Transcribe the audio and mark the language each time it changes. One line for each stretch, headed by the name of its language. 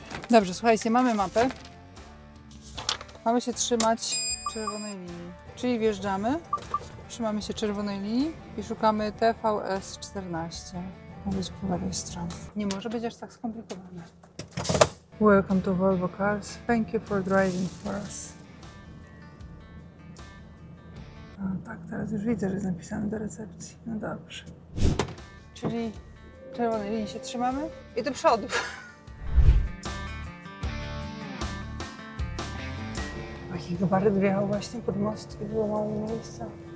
Polish: Dobrze, słuchajcie, mamy mapę. Mamy się trzymać czerwonej linii. Czyli wjeżdżamy, trzymamy się czerwonej linii i szukamy TVS 14. Ma być po lewej stronie. Nie może być aż tak skomplikowane.
English: Welcome to Volvo Cars. Thank you for driving for us.
Polish: No tak, teraz już widzę, że jest napisane do recepcji. No dobrze. Czyli czerwonej linii się trzymamy i do przodu. Jakiego baryt wjechał właśnie pod most i było mało miejsca.